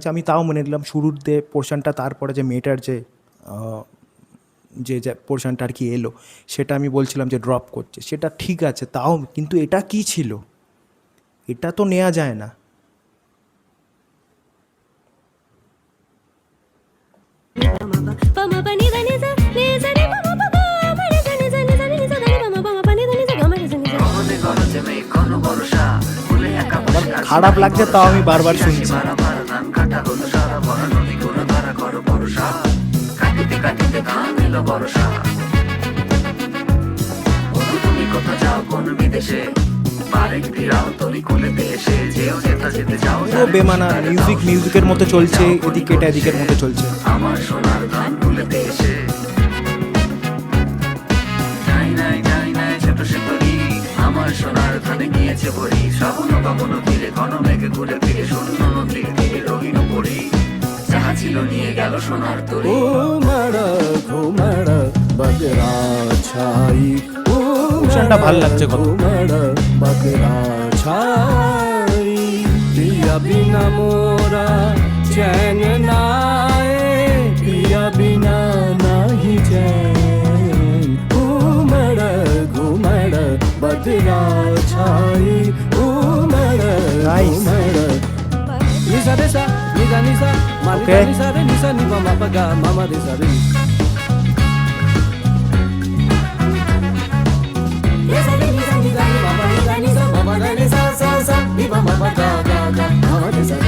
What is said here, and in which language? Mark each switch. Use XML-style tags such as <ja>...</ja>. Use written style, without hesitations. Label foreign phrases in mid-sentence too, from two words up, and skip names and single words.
<bn>আমি তাও মেনে নিলাম শুরুর পোর্শনটা, তারপরে যে মেয়েটার যে যে পোর্শনটা আর কি এলো, সেটা আমি বলছিলাম যে ড্রপ করছে, সেটা ঠিক আছে, তাও কিন্তু এটা কি ছিল, এটা তো নেওয়া যায় না। পা ম পা নি দ নি সা নি সা রে পা ম পা গা ম রে সা নি সা নি সা রে নি সা দ নি পা ম পা ম পা নি দ নি সা গা ম রে সা নি সা। গগনে গরজে মেঘ ঘন বর্ষা, ফুলে একা বসে আছি খারাপ নাহি লাগছে, ভরসা, তাও আমি বারবার রাশি রাশি শুনছি। বারাবার ধান কাটা হলো সারা, ভরা নদী কোন ধারা করো ভরসা, কাটিতে কাটিতে ধান এলো বর্ষা। বধু তুমি কোথা যাও কোন বিদেশে, বারেক ফিরাও তরি কোলেতে এসে, যেও যেথা কোথা যেতে চাও পুরো বেমানা মিউজিকের মতো চলছে, এদিকে এটা এদিকের মতো চলছে। আমার সোনার ধান ভুলেতে এসে নাই নাই নাই নাই ছোট সুন্দরী, আমার সোনার ধানে গিয়েছে ভরি, শ্রাবণ কামন ফিরে ঘন মেঘে ঘুরে ফিরে শূন্য নদীর তীরে রঙিন পড়ি, যাহা ছিল নিয়ে গেল সোনার তরি।</bn> <hi>घुमड़ घुमड़ बगरा छाई</hi> <bn>পোর্শনটা ভাল লাগছে কত।</bn> <hi>घुमड़ बगरा छाई पिया बिना मोरा चैन नाए, पिया बिना नाही चैन, घुमड़ घुमड़ बगरा छाई घुमड़</hi> <en>Nice. घुमड़ Nisa desa, nisa nisa, mami Okay. nisa re nisa ni mama paga, mama desa re. Nisa re nisa nisa ni mama nisa nisa, mama re nisa sa sa, ni mama paga ga ga, mama desa re.</en>